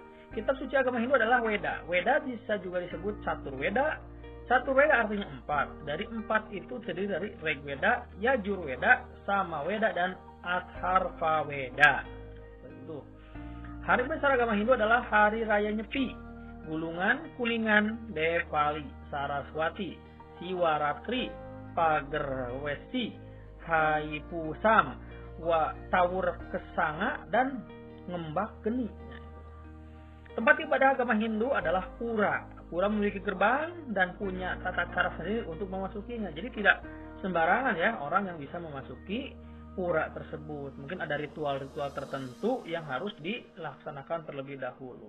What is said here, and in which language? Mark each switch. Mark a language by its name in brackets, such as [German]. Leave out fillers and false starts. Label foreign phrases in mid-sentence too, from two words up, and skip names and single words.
[Indonesian] Kitab suci agama Hindu adalah Weda. Weda bisa juga disebut Catur Weda. Catur Weda artinya 4. Dari 4 itu terdiri dari Rigveda, Yajurveda, Samaveda, dan Atharvaveda. Itu. Hari besar agama Hindu adalah Hari Raya Nyepi, Gulungan, Kuningan, Devali, Saraswati, Siwaratri, Pagerwesi, Haipusam, Tawur Kesanga, dan Ngembak Geni. Tempat ibadah agama Hindu adalah pura. Pura memiliki gerbang dan punya tata cara sendiri untuk memasukinya. Jadi tidak sembarangan ya orang yang bisa memasuki pura tersebut. Mungkin ada ritual-ritual tertentu yang harus dilaksanakan terlebih dahulu.